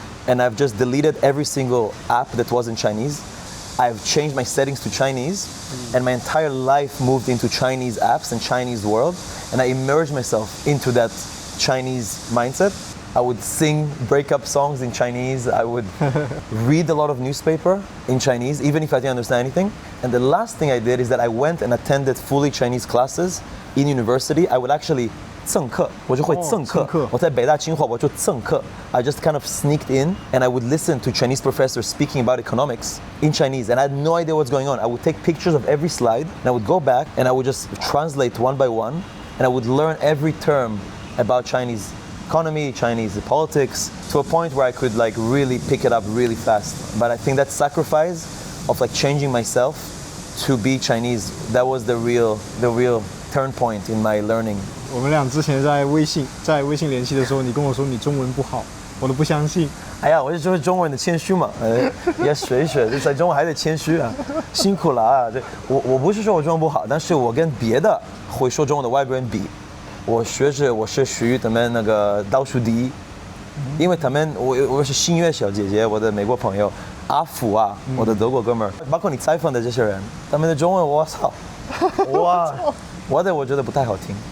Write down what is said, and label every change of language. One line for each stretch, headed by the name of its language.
English: And I've just deleted every single app that was in Chinese. I've changed my settings to Chinese, and my entire life moved into Chinese apps and Chinese world, and I immersed myself into that Chinese mindset. I would sing breakup songs in Chinese. I would read a lot of newspaper in Chinese, even if I didn't understand anything. And the last thing I did is that I went and attended fully Chinese classes in university. I would actually
Chinese: 赠课，我就会赠课。我在北大清华我就赠课。
English: I just kind of sneaked in and I would listen to Chinese professors speaking about economics in Chinese, and I had no idea what's going on. I would take pictures of every slide and I would go back and I would just translate one by one, and I would learn every term about Chinese economy, Chinese politics, to a point where I could like really pick it up really fast. But I think that sacrifice of like changing myself to be Chinese, that was the real turn point in my learning.
Chinese: 我们俩之前在微信联系的时候，你跟我说你中文不好，我都不相信。哎呀，我就说中国人的谦虚嘛，也学一学，就在中国还得谦虚啊，辛苦了啊！这我不是说我中文不好，但是我跟别的会说中文的外国人比，我是属于他们那个倒数第一，因为他们我是新月小姐姐，我的美国朋友阿福啊，我的德国哥们儿，包括你采访的这些人，他们的中文我操，哇，我觉得不太好听，